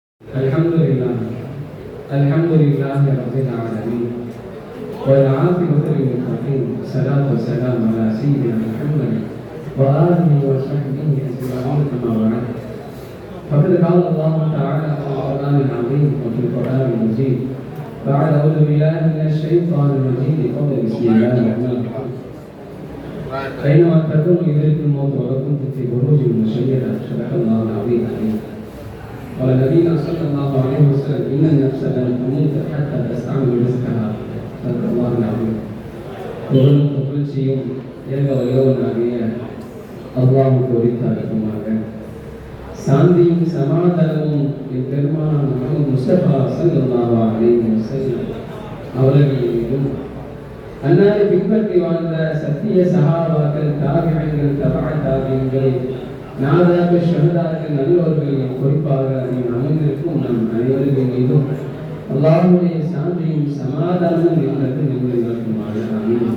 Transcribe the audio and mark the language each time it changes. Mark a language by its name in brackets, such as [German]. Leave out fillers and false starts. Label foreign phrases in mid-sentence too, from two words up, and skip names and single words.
[Arabic] الحمد لله رب العالمين والعاقبة للمتقين والصلاة والسلام على سيدنا محمد وآله وصحبه أجمعين أما بعد فقد قال الله تعالى في القرآن العظيم وفي القرآن المجيد بعد أعوذ بالله من الشيطان الرجيم قبل بسم الله الرحمن الرحيم أينما تكونوا يدرككم الموت ولو كنتم في بروج مشيدة صدق الله العظيم قال نبينا صلى الله عليه وسلم إن النفس لن تموت حتى تستعمل رزقها صدق الله العظيم [Tamil] புகழும் புகழ்ச்சியும் ஏக வல்லவனாகிய அல்லாஹ்வுக்கு உரித்தாகட்டுமாக. சாந்தியும் சமாதானமும் என் பெருமானார் முஹம்மது முஸ்தபா [Arabic] صلى الله عليه وسلم [Tamil] அவர்கள் மீதும் அன்னாரை பின்பற்றி வாழ்ந்த சத்திய சஹாபாக்கள், தாபிஈன்கள், தபஅ தாபிஈன்கள், நாதாக்கள், ஷஹதாக்கள், நல்லவர்கள், குறிப்பாக அமர்ந்திருக்கும் நம் அனைவர்கள் மீதும் அல்லாஹ்வுடைய சாந்தியும் சமாதானமும் என்பது நிகழ்வுமாக அமையும்.